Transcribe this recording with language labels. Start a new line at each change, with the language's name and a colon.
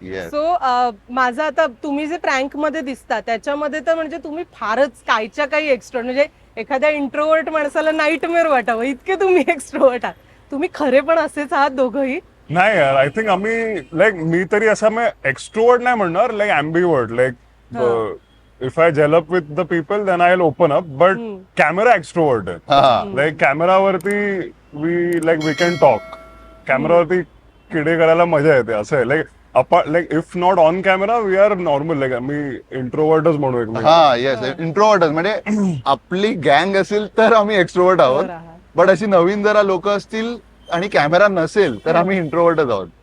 Marathi: So माझं आता तुम्ही जे प्रँक मध्ये दिसता त्याच्यामध्ये तर म्हणजे तुम्ही फारच काहीच्या काही एक्स्ट्रा, म्हणजे एखाद्या इंट्रोवर्ट माणसाला नाईटमेअर वाटावं इतके तुम्ही एक्स्ट्रोवर्ट आहात. तुम्ही खरे पण असेच आहात दोघंही? नाही यार,
English: I think
Marathi: आम्ही लाईक मी तरी असा एक्स्ट्रोवर्ट नाही म्हणणार, like ॲम्बिवर्ट.
English: Like if I gel up with the people then I will open up.
Marathi: But camera extrovert आहे. Like कॅमेरावरती
English: We can talk.
Marathi: कॅमेरावरती किडे करायला मजा येते असं आहे. Like
English: If not on camera we are normal.
Marathi: Like आम्ही इंट्रोवर्टच म्हणू एक. हा येस, इंट्रोवर्टच. म्हणजे आपली गँग असेल तर आम्ही एक्स्ट्रोवर्ट आहोत, बट अशी नवीन जरा लोक असतील आणि कॅमेरा नसेल तर आम्ही इंट्रोवर्टच आहोत.